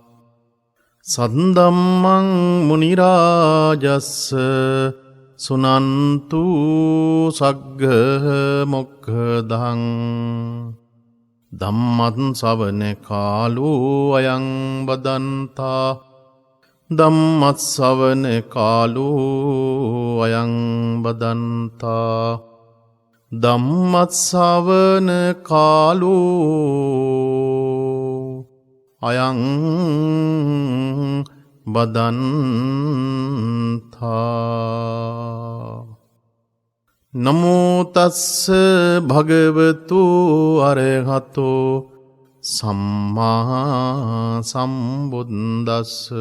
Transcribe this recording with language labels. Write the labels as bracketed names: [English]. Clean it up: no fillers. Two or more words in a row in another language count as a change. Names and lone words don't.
[Pali] සද්දම්මං මුනි රාජස්ස සුනන්තු සග්ග මොක්ඛදං ධම්මං ශ්‍රවණ කාලෝ අයං බදන්තා ධම්මස්සවන කාලෝ අයං බදන්තා ධම්මස්සවන කාලෝ අයං බදන්තා නමෝ තස්ස භගවතු අරහතෝ සම්මා සම්බුද්දස්ස